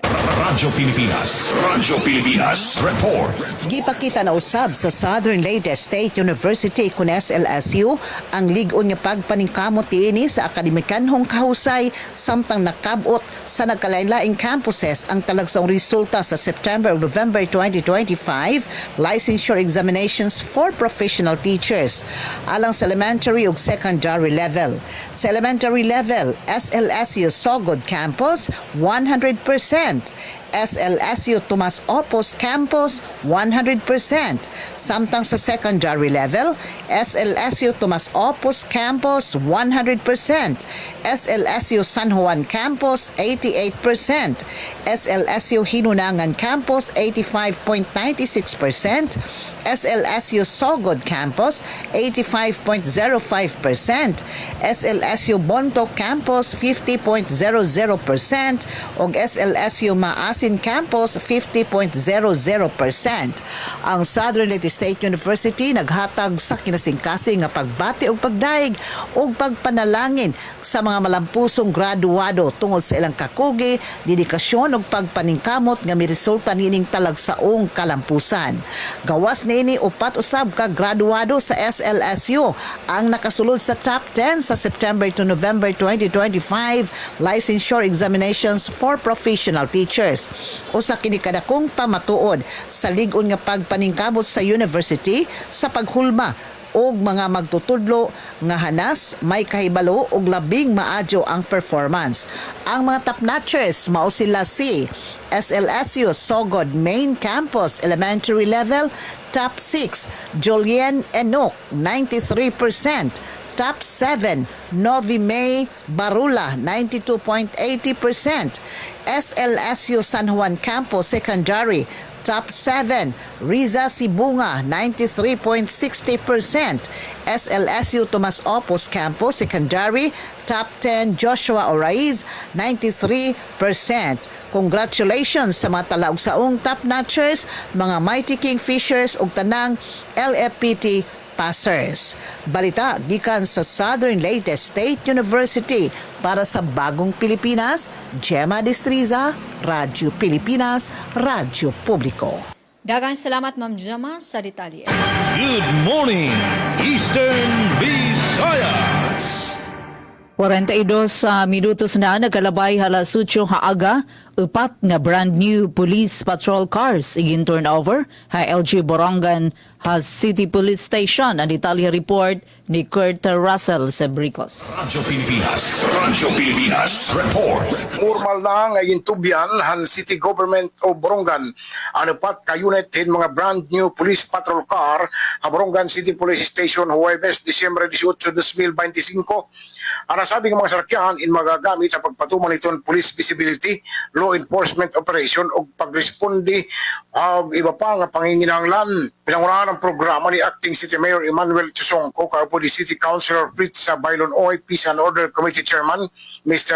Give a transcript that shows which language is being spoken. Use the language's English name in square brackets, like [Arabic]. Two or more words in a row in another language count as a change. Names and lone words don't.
[Cebuano] Radyo Pilipinas Report. Gipakita na usab sa Southern Leyte State University kun SLSU ang ligon nga pagpaningkamot niini sa akademikanhong kahusay samtang nakabot sa nagkalain-laing campuses ang talagsaong resulta sa September ug November 2025 [English] licensure examinations for professional teachers [Cebuano] alang sa elementary ug [English] secondary level. [Cebuano] Sa [English] elementary level, [Cebuano] SLSU Sogod Campus 100%, SLSU Tomas Opos Campus 100%. Samtang sa [English] secondary level, [Cebuano] SLSU Tomas Opos Campus 100%, SLSU San Juan Campus 88%, SLSU Hinunangan Campus 85.96%, SLSU Sogod Campus 85.05%, SLSU Bonto Campus 50.00% ug SLSU Maasin Campus 50.00%. Ang Southern Leyte State University naghatag sa kinasingkasing nga pagbati ug pagdaig ug pagpanalangin sa mga malampusong graduado tungod sa ilang kakugi, dedikasyon ug pagpaningkamot nga miresulta niining talagsaong kalampusan. Gawas niini upat usab ka graduado sa SLSU ang nakasulod sa top 10 sa [English] September to November 2025 licensure examinations for professional teachers. [Cebuano] Usa kini kadakong pamatuod sa lig-on nga pagpaningkamot sa university sa paghulma og mga magtutudlo nga hanas may kahibalo og labing maadyo ang performance. Ang mga [English] top notchers [Cebuano] mao sila si SLSU Sogod Main Campus Elementary Level top 6 Julien Enoch 93%, top 7 Novi May Barula 92.80%, SLSU San Juan Campus Secondary top 7 Riza Sibunga 93.60%, SLSU Tomas Opos Campus Secondary top 10 Joshua Oraiz 93%. Congratulations sa mga talaugsaong [English] top notchers, [Cebuano] mga Mighty Kingfishers ug tanang LFPT passers. Balita gikan sa Southern Leyte State University para sa Bagong Pilipinas, Gemma Destriza, Radyo Pilipinas, Radyo Publiko. Daghang salamat Ma'am Jama sa detalye. [English] Good morning, Eastern Visayas. [Waray] 42 minutos na nagkalabay halas 8 haaga, upat nga [English] brand new police patrol cars [Waray] igin turnover ha LG Borongan has City Police Station. Ang detalye report ni Kurt Russell Sebricos. Radyo Pilipinas Report. Normal na nga tubyan han City Government o Borongan ang upat ka unit hin mga [English] brand new police patrol car [Waray] ha Borongan City Police Station Huwebes, Disyembre 18, 2025. Ang nasabing mga sarakyan in magagamit sa pagpatuman iton [English] police visibility, law enforcement operation [Waray] o pagresponde iba pa nga panginginahanglan. Pinangunahan ang programa ni Acting City Mayor Emmanuel Chusongco, kaupo di City Councilor Fritz Bailon Oy, Peace and Order Committee Chairman Mr.